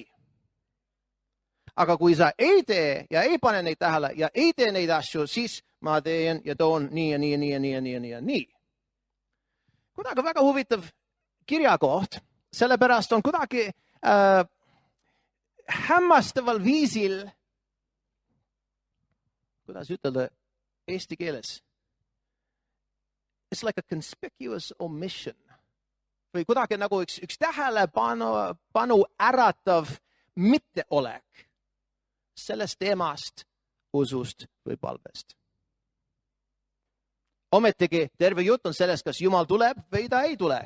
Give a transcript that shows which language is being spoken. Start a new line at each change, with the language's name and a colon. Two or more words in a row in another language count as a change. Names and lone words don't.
Estonian: Aga kui sa ei tee ja ei pane neid tähele ja ei tee neid asju, siis ma teen ja toon nii ja nii ja nii ja nii ja nii ja nii ja nii. Kuidagi väga huvitav kirjakoht, sellepärast on kuidagi hämmastaval viisil, kuidas ütelda eesti keeles,
English: it's like a conspicuous omission
Estonian: või kuidagi nagu üks tähelepanu äratav mitteolek sellest teemast, usust või palvest. Ometigi terve jutt on sellest, kas Jumal tuleb või ta ei tule.